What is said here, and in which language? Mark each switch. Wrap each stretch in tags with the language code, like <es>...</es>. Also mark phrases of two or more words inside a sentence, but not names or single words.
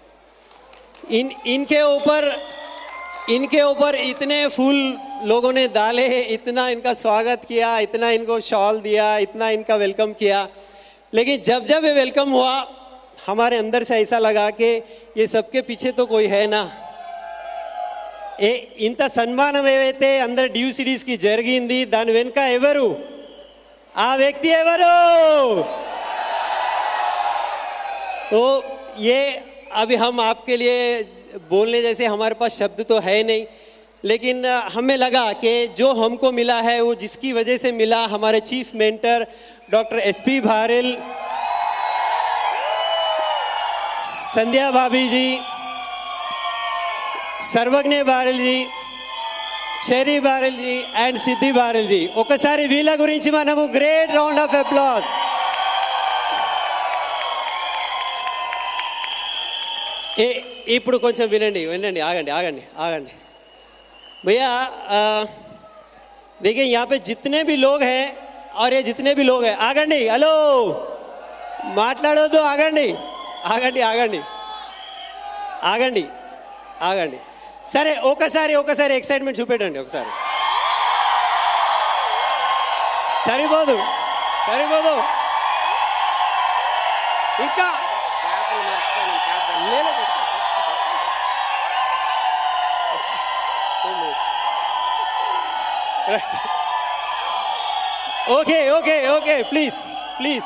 <hi>इनके ऊपर इतने फूल लोगों ने डाले, इतना इनका स्वागत किया, इतना इनको शॉल दिया, इतना इनका वेलकम किया. लेकिन जब जब ये वेलकम हुआ हमारे अंदर से ऐसा लगा कि ये सबके पीछे तो कोई है ना.</hi> <te>ఇంత సన్మానం ఏవైతే అందరు డ్యూ సిటీస్కి జరిగింది దాని వెనుక ఎవరు? ఆ వ్యక్తి ఎవరు?</te> <hi>तो ये अभी हम आपके लिए बोलने जैसे हमारे पास शब्द तो है नहीं, लेकिन हमें लगा कि जो हमको मिला है वो जिसकी वजह से मिला, हमारे</hi> <en>chief mentor</en> <hi>डॉक्टर एसपी भारल, संध्या भाभी जी, सर्वज्ञ भारल जी, शेरी भारल जी అండ్ సిద్ధి భారల్ जी.</hi> <te>ఒకసారి వీళ్ళ గురించి మనము</te> <en>great round of applause.</en> <te>ఇప్పుడు కొంచెం వినండి వినండి, ఆగండి ఆగండి ఆగండి भैया.</te> <hi>देखिए यहाँ पे जितने भी लोग हैं और ये जितने भी लोग हैं,</hi> <te>ఆగండి, హలో మాట్లాడొద్దు, ఆగండి ఆగండి ఆగండి ఆగండి ఆగండి. సరే ఒకసారి ఎక్సైట్మెంట్ చూపెట్టండి ఒకసారి. సరిపోదు ఇంకా</te> <en>okay okay okay please please.</en>